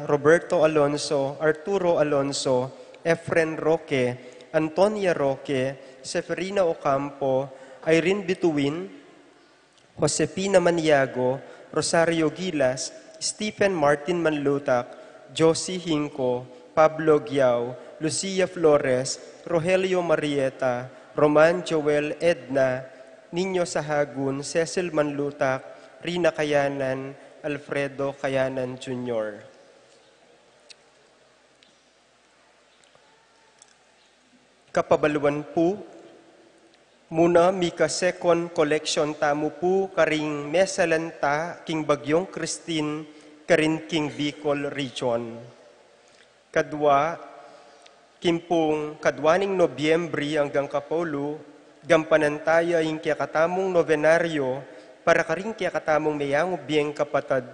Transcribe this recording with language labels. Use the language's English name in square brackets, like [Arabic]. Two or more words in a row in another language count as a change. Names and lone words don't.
[Pampanga] Roberto Alonso, Arturo Alonso, Efren Roque, Antonia Roque, Seferina Ocampo, Irene Bituin, Josepina Maniago, Rosario Gilas, Stephen Martin Manlutak, Josie Hinco, Pablo Giao, Lucia Flores, Rogelio Marieta, Roman Joel Edna, Niño Sahagun, Cecil Manlutak, Rina Kayanan, Alfredo Kayanan Jr. Kapabaluan po, muna mika [English] second collection [Pampanga] tamu po karing mesalanta king Bagyong Christine karin king Bicol Region. Kadwa, kimpung kadwaning Nobyembre hanggang Kapolo, gampanantaya yung kiyakatamong novenaryo para karing kiyakatamong mayang ubiyeng kapatad.